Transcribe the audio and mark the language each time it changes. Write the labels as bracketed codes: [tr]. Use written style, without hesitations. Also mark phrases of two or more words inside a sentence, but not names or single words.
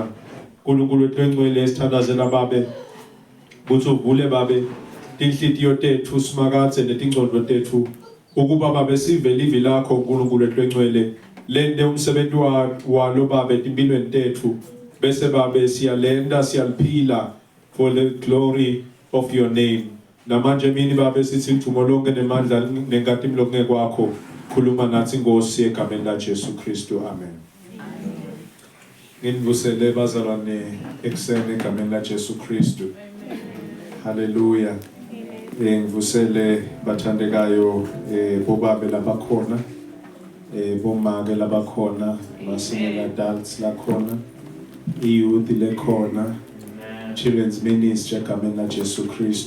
[ss] uNkulunkulu wethu lengcwele sithandazela babe ukuthi uvule babe inhliziyo tethu simakathe netingcondo tethu ukuba babe sive livi lakho uNkulunkulu wethu lengcwele lende umsebenzi walo babe empilweni tethu bese babe siyalenda siyaliphila [en] for the glory of your name. [ss] Namanje mini babe sithi ithumo lonke nemandla nenkathimlo kungekwakho. Khuluma nathi Nkosi egameni la Jesu Kristu. Amen. Nginivusele bazalwane ekuseni egameni la Jesu Kristu. Hallelujah. Ngivusele bathandekayo bobabe labakhona, bomake labakhona, basingela adults lakhona, youth lekhona, [en] children's ministry [ss] egameni la Jesu Kristu.